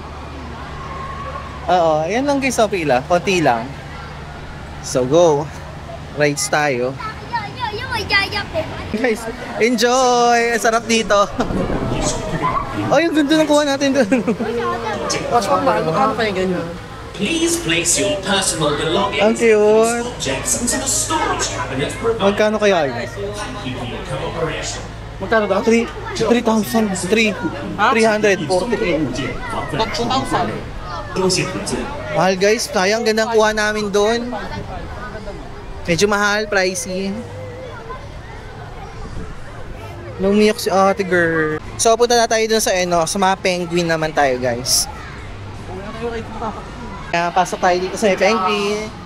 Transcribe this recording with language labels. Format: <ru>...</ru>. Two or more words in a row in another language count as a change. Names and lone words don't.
<tl>Oo, ayan lang guys, pila. Konti lang. So go. Rides tayo. Guys, enjoy! Ang sarap dito. Oh, yung ganda ng kuha natin doon. Magkano kayo ganyan?</tl> <en>Please place your personal belongings</en> <tl>Ang cute.</tl> <en>objects into the storage cabinet provided</en> <tl>Magkano kaya yun?</tl> <en>for your cooperation.</en> <tl>Magkano daw? 3,000. 340.</tl> <yue>多谢合作。</yue> <tl>Mahal guys, sayang gandang kuha namin doon. Medyo mahal, pricey. Lumiyak si ate girl. So punta na tayo dun sa sa mga penguin naman tayo guys. Kaya pasok tayo dito sa may penguin.</tl>